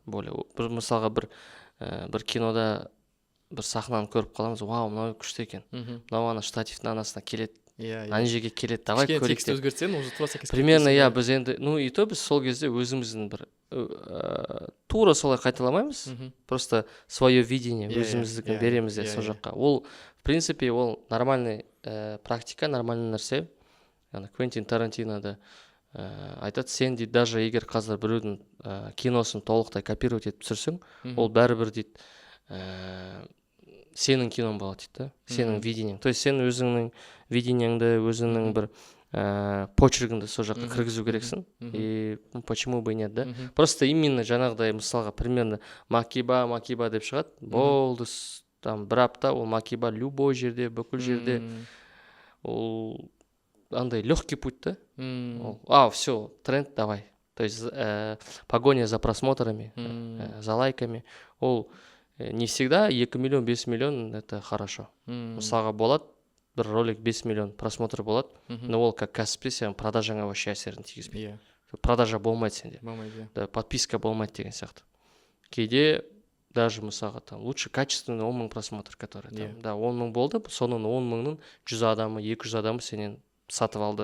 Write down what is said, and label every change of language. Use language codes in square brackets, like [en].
[kk] Бір мысалға бір кинода бір сахнаны көріп қаламыз, вау, мынау күшті екен, мынау ана штативтің анасына келеді, ана жерге келеді, давай көрейік деп. Текст өзгертсең, уже тура сәйкес. Примерно, біз енді, и то біз сол кезде өзіміздің бір тура солай қайталамаймыз, [ru] просто свое видение [kk] өзіміздікін береміз де сол жаққа. Ол, [ru] в принципе, [kk] ол нормальный практика, нормальный нәрсе. Квентин Тарантино да айтады, сен дейді, даже егер қазір біреудің киносын толықтай копировать етіп түсірсең, ол бәрібір дейді сенің киноң болады дейді, сенің видениең. То есть сен өзіңнің видениеңді, өзіңнің бір почеркіңді сол жаққа кіргізу керексің. [ru] И почему бы и нет, да? [kk] Просто именно жаңағыдай мысалға примерно макиба деп шығады, болды, бір апта ол макиба любой жерде, бүкіл жерде. Ол андай [ru] легкий путь, да? Все, тренд, давай. То есть погоня за просмотрами, за лайками. Ол не всегда 2 миллион, 5 миллион это хорошо. [kk] Мысалға болады, бір ролик 5 миллион просмотр болады, но ол как кәсіпте сен продажаңа вообще әсерін тигізбейді. Продажа болмайды сенде. Подписка болмайды деген сияқты. Кейде даже мысалға [ru] лучше качественный [kk] 10 мың просмотр, который да, 10 мың болды, соның 10 мыңның 100 адамы, 200 адамы сенен сатып алды.